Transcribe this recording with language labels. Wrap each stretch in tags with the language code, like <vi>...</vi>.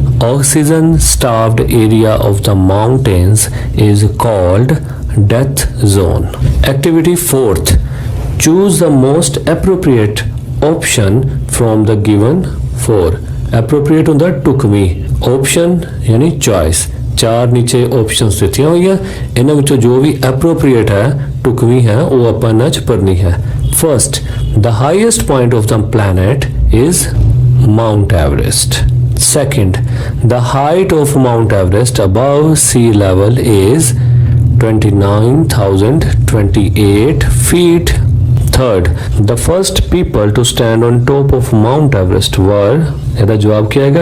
<en>Oxygen starved area of the mountains is called death zone। Activity 4th, choose the most appropriate option from the given four।</en> <pa>appropriate ਹੁੰਦਾ ਟੁਕਵੀਂ, option यानी choice। ਚਾਰ ਨੀਚੇ options ਦਿੱਤੀਆਂ ਹੋਈਆਂ, ਇਹਨਾਂ ਵਿੱਚੋਂ ਜੋ ਵੀ appropriate ਹੈ ਟੁਕਵੀਂ ਹੈ ਉਹ ਆਪਾਂ ਇਹਨਾਂ 'ਚ ਭਰਨੀ ਹੈ।</pa> <en>First, the highest point of the planet is Mount Everest। Second, the height of Mount Everest above sea level is 29,028 feet। Third, the first people to stand on top of Mount Everest were,</en> <pa>ਇਹਦਾ ਜਵਾਬ ਕੀ ਆਏਗਾ?</pa>